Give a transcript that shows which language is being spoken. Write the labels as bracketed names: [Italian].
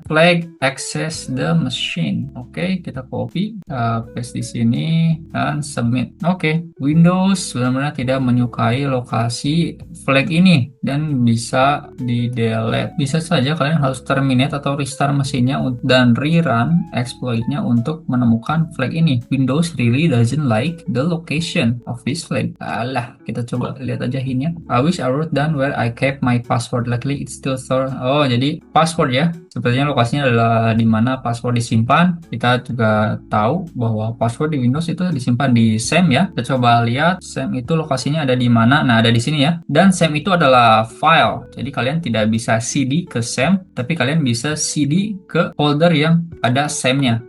[English] Flag access the machine. [Indonesian] Oke, kita copy, paste di sini dan submit. Oke, Windows benar-benar tidak menyukai lokasi flag ini dan bisa di delete. Bisa saja kalian harus terminate atau restart mesinnya dan rerun exploitnya untuk menemukan flag ini. [English] Windows really doesn't like the location of this flag. [Indonesian] Alah, kita coba lihat aja hintnya. [English] I wish I wrote down where I kept my password. Luckily it's still stored. [Indonesian] Oh, jadi password ya. Sepertinya lokasinya adalah di mana password disimpan. Kita juga tahu bahwa password di Windows itu disimpan di SAM ya. Kita coba lihat SAM itu lokasinya ada di mana. Nah, ada di sini ya. Dan SAM itu adalah file. Jadi kalian tidak bisa CD ke SAM, tapi kalian bisa CD ke folder yang ada SAM-nya.